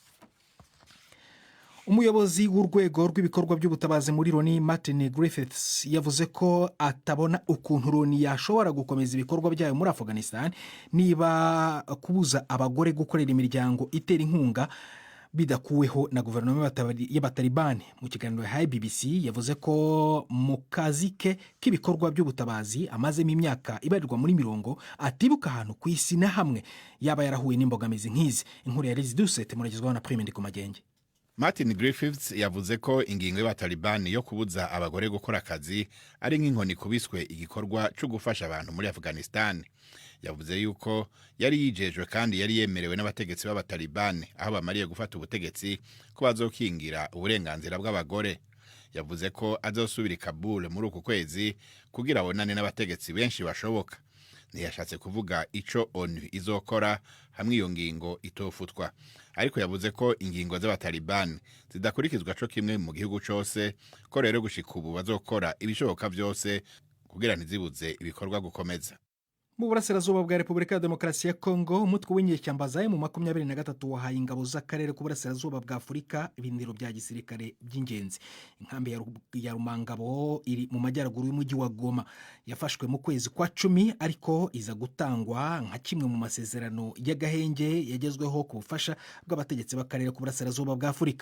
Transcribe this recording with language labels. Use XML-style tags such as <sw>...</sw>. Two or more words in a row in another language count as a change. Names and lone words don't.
<rw>Umuyobozi w'urwego rw'ibikorwa by'ubutabazi muri Loni Martin Griffiths yavuze ko atabona ukuntu Loni yashobora gukomeza ibikorwa byayo muri Afghanistan niba kubuza abagore gukorera imiryango itera inkunga bidakuweho na guverinoma y'abatalibani. Mu kiganiro ya BBC yavuze ko mu kazi ke k'ibikorwa by'ubutabazi amazemo imyaka ibarirwa muri 40 atibuka ahantu ku isi na hamwe yaba yarahuye n'imbogamizi nk'izi. Inkuru ya Liz Duset muragezwaho na Prime Ndikumagenge. Martin Griffiths yavuze ko ingingo y'abatalibani yo kubuza abagore gukora akazi ari nk'inkoni kubiswe igikorwa cyo gufasha abantu muri Afghanistan.</rw> <rn>Yavuze yuko yari yijejwe kandi yari yemerewe n'abategetsi b'abatalibani aho bamariye gufata ubutegetsi ko bazokingira uburenganzira bw'abagore. Yavuze ko azosubira i Kabul muri uku kwezi kugira abonane n'abategetsi benshi bashoboka. Ntiyashatse kuvuga ico ONU izokora hamwe iyo ngingo itofutwa, ariko yavuze ko ingingo z'abatalibani zidakurikizwa co kimwe mu gihugu cose, ko rero gushika ubu bazokora ibishoboka byose kugira ntizibuze ibikorwa gukomeza.</rn> <rw>Mu burasirazuba bwa Repubulika ya Demokarasi ya Congo, umutwe w'inyeshyamba za M23 wahaye ingabo z'akarere ku burasirazuba bwa Afurika ibindiro bya gisirikare by'ingenzi. Inkambi ya Rumangabo iri mu majyaruguru y'umujyi wa Goma yafashwe mu kwezi kwa 10 ariko iza gutangwa nka kimwe mu masezerano y'agahenge yagezweho ku bufasha bw'abategetsi b'akarere ku burasirazuba bwa Afurika.</rw>